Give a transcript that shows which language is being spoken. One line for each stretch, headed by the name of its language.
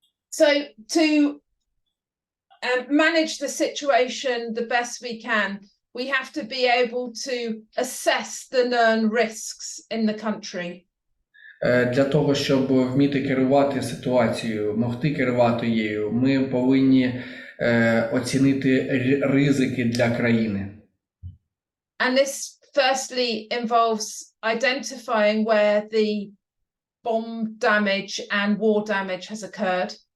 English: So to manage the situation the best we can, we have to be able to assess the known risks in the country.
Ukrainian: Для того, щоб вміти керувати ситуацією, могти керувати її, ми повинні оцінити ризики для країни.
English: And this firstly involves identifying where the bomb damage and war damage has occurred.